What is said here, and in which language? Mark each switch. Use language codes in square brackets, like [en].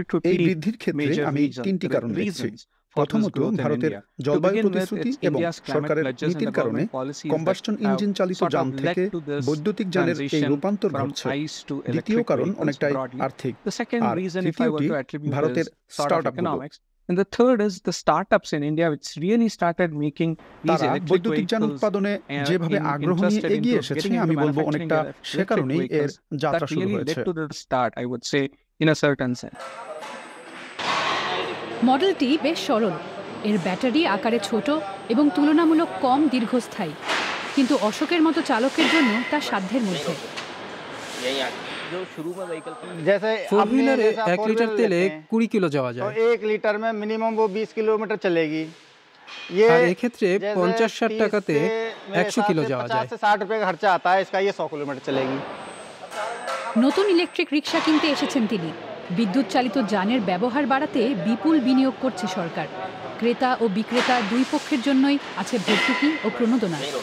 [bn] এই বৃদ্ধির ক্ষেত্রে আমি 3টি কারণ দেখছি। প্রথমত, ভারতের জলবায়ু প্রতিশ্রুতি এবং সরকারের নীতির কারণে কম্বাসশন ইঞ্জিন চালিত যান থেকে বৈদ্যুতিক যানের এই রূপান্তর ঘটছে। দ্বিতীয় কারণ অনেকটাই আর্থিক, আর তৃতীয়টি ভারতের স্টার্টআপগুলো। [en] And the third is the startups in India which really started making these electric [bn] বৈদ্যুতিক যান উৎপাদনে যেভাবে আগ্রহ নিয়ে এগিয়ে এসেছে, আমি বলবো অনেকটা সে কারণেই এর যাত্রা শুরু হয়েছে। [en] I would say in a certain sense. [bn] মডেলটি বেশ সরল। এর ব্যাটারি আকারে ছোট এবং তুলনামূলক কম দীর্ঘস্থায়ী, কিন্তু অশোকের মতো চালকের জন্য তা সাধ্যের মধ্যে। फोर व्हीलर 1 লিটার তেলে 20 কিলো যাওয়া যায়। [hi] 1 লিটার में मिनिमम वो 20 किलोमीटर चलेगी। [bn] আর এই ক্ষেত্রে 50-60 টাকাতে 100 কিলো যাওয়া যায়। [hi] 50 से 60 रुपए का खर्चा आता है इसका, ये 100 किलोमीटर चलेगी। [bn] নতুন ইলেকট্রিক রিকশা কিনতে এসেছেন তিনি। বিদ্যুৎ চালিত যানের ব্যবহার বাড়াতে বিপুল বিনিয়োগ করছে সরকার। ক্রেতা ও বিক্রেতা দুই পক্ষের জন্যই আছে ভর্তুকি ও প্রণোদনা।